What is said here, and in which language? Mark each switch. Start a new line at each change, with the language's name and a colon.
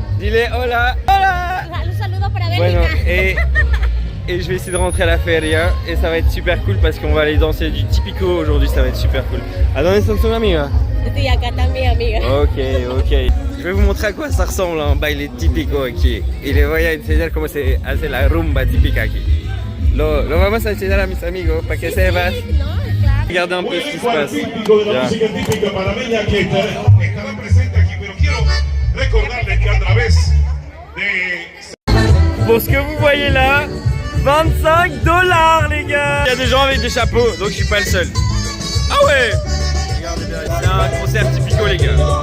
Spanish: Dile hola. Hola. Un saludo para Bueno, Bélgica.
French: et je vais essayer de rentrer à la feria et ça va être super cool parce qu'on va aller danser du tipico aujourd'hui, ça va être super cool.
Spanish: ¿A dónde está tu amiga? Sí, acá también, amiga. Ok.
French: Je vais vous montrer à quoi ça ressemble
Spanish: un baile típico aquí. Y les voy a enseñar cómo se hace la rumba típica aquí. Lo vamos a enseñar a mis amigos para que sepas. No, claro.
French: Regardez un peu ce qui se passe.
Spanish: De la música típica panameña que estará presente aquí, pero quiero recordarles que a través de...
French: Pour ce que vous voyez là, 25 $, les gars. Il y a des gens avec des chapeaux, donc je suis pas le seul. Ah ouais. Regardez bien, c'est un concert typico, les gars.